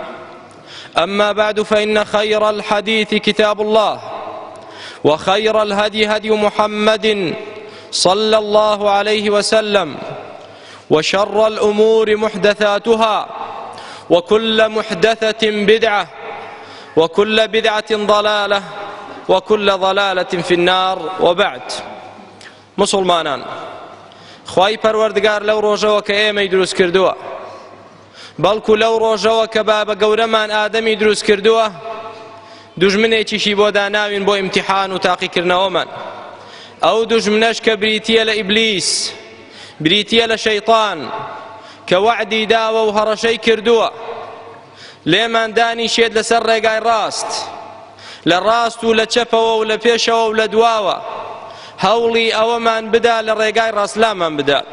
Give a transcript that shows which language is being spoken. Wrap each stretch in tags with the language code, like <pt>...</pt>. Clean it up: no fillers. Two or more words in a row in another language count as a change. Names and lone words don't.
<ar>أما بعد، فإن خير الحديث كتاب الله، وخير الهدي هدي محمد صلى الله عليه وسلم، وشر الأمور محدثاتها، وكل محدثة بدعة، وكل بدعة ضلالة، وكل ضلالة في النار. وبعد،</ar> <ckb>مسلمانان، خواهی پروردگار لو روژەوە کە ئێمەی دروست کردووە، بەڵکو لەو ڕۆژەوە کە بابە گەورەمان ئادەمی دروست کردووە، دوژمنێکیشی بۆ داناوین بۆ ئیمتیحان و تاقیکردنەوەمان. ئەو دوژمنەش کە بریتیە لە ئیبلیس، بریتیە لە شەیطان، کە وعدی داوە و هەڕەشەی کردووە لێمان دانیشێت لەسەر ڕێگای ڕاست، لە ڕاست و لە چەپەوە و لە پێشەوە و لە دواوە هەوڵی ئەوەمان بدا لە ڕێگای ڕاستلامان بدات.</ckb>